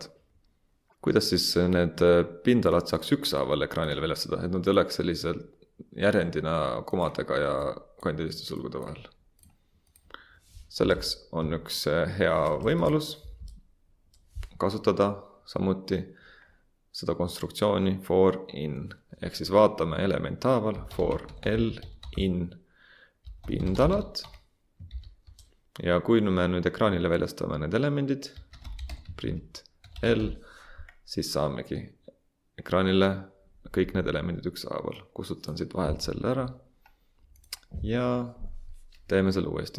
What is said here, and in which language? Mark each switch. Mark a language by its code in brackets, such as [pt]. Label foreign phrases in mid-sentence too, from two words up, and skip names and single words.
[et] Kuidas siis need pindalad saaks ükshaaval ekraanile väljastada, et nad ei oleks sellisel järjendina komadega ja kandiliste sulgude vahel? Selleks on üks hea võimalus kasutada samuti seda konstruktsiooni [en] for in. [et] Ehk siis vaatame elementaaval [en] for l in [et] pindalad. Ja kui me nüüd ekraanile väljastame need elemendid, [en] print l, [et] siis saamegi ekraanile kõik need elemendid ükshaaval. Kustutan siit vahelt selle ära ja teeme selle uuesti.